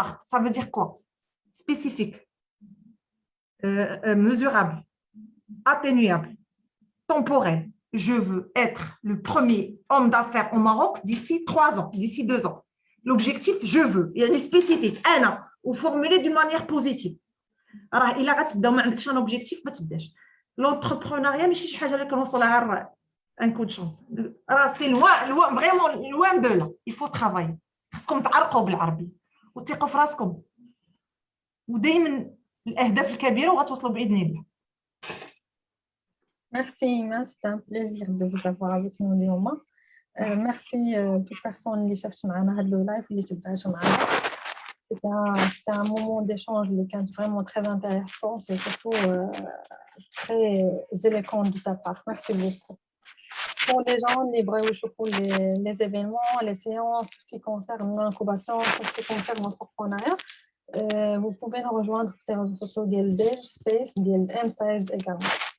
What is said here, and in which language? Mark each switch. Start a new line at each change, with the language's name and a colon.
French: Ça veut dire quoi? Spécifique, mesurable, atténuable, temporel. Je veux être le premier homme d'affaires au Maroc d'ici 3 ans, d'ici 2 ans. L'objectif, je veux. Il est spécifique.
Arabic: أنا و
French: formulé d'une manière positive.
Arabic: راه إلا غتبدا ما عندكش
French: un objectif
Arabic: ما تبداش. L'entrepreneuriat ماشي شي حاجة اللي كنوصلها غير
French: un coup de chance.
Arabic: راه سي
French: loin vraiment loin de là. Il faut travailler.
Arabic: خاصكم تعرقوا بالعربي وتثقوا في راسكم ودائما الأهداف الكبيرة وغتوصلوا بإذن الله.
French: Merci Iman, c'était un plaisir de vous avoir avec nous
Arabic: اليوم.
French: Merci toute personne
Arabic: اللي شافت معنا هذا اللايف واللي تبعتوا معنا.
French: C'était un moment d'échange
Arabic: اللي كان
French: vraiment très intéressant, c'est surtout très éloquent de ta part. Merci beaucoup. Pour les gens qui veulent
Arabic: يشوفوا
French: les événements, les séances, tout ce qui concerne l'incubation, tout ce qui concerne l'entrepreneuriat, vous pouvez nous rejoindre sur les réseaux sociaux de Space, de M16 également.